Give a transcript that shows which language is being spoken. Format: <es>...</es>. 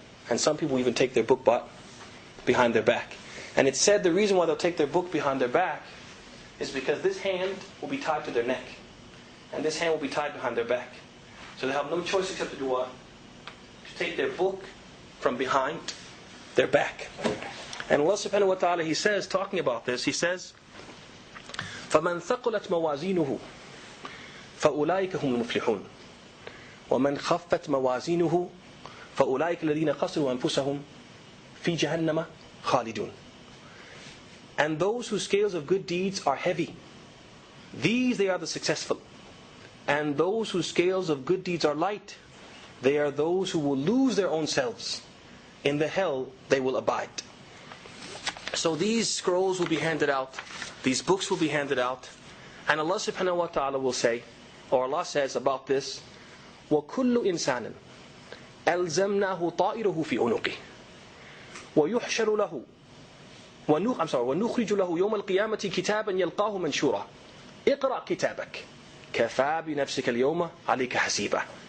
<en>And some people even take their book behind their back. And it's said the reason why they'll take their book behind their back is because this hand will be tied to their neck. And this hand will be tied behind their back. So they have no choice except to do what? To take their book from behind their back. And Allah subhanahu wa ta'ala, He says,</en> <ar>talking about this, He says, فَمَنْ ثَقُلَتْ مَوَازِينُهُ فَأُولَٰئِكَ هُمُ الْمُفْلِحُونَ وَمَنْ خَفَّتْ مَوَازِينُهُ فَأُولَٰئِكَ الَّذِينَ خَسِرُوا أَنفُسَهُمْ فِي جَهَنَّمَ خَالِدُونَ.</ar> <en>And those whose scales of good deeds are heavy, these they are the successful. And those whose scales of good deeds are light, they are those who will lose their own selves. In the hell they will abide. So these scrolls will be handed out, these books will be handed out, and Allah subhanahu wa ta'ala will say, or Allah says about this,</en> <ar>وَكُلُّ إِنسَانٍ أَلْزَمْنَاهُ طَائِرُهُ فِي عُنُقِهِ وَيُحْشَرُ لَهُ وَنُخْرِجُ لَهُ يَوْمَ الْقِيَامَةِ كِتَابًا يَلْقَاهُ مَنْشُورًا اقْرَأْ كِتَابَكَ كَفَى بِنَفْسِكَ الْيَوْمَ عَلَيْكَ حَسِيبًا.</ar>